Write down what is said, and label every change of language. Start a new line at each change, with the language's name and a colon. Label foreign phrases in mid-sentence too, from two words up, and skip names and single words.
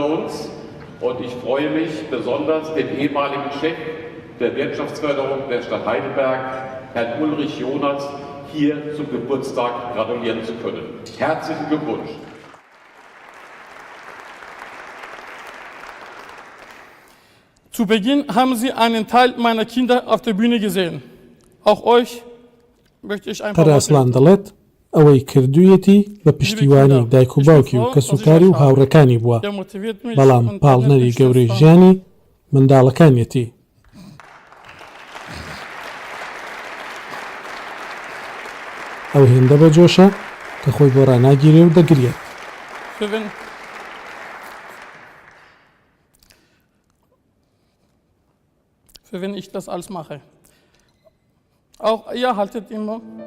German: uns und ich freue mich besonders, dem ehemaligen Chef der Wirtschaftsförderung der Stadt Heidelberg, Herrn Ulrich Jonas, hier zum Geburtstag gratulieren zu können. Herzlichen Glückwunsch! Zu Beginn haben Sie einen Teil meiner Kinder auf der Bühne gesehen. Auch euch möchte ich ein paar Worte
Central Kurdish: ئەوەی کردوویەتی بە پشتیوانی دایک و باوکی و کەسوکاری و هاوڕەکانی بووە، بەڵام پاڵنەری گەورەی ژیانی منداڵەکانیەتی. ئەو هێندە بە جۆشە کە خۆی بۆ ڕاناگیرێ و دەگرێت.
German: Für wen ich das alles mache. Auch ihr haltet immer.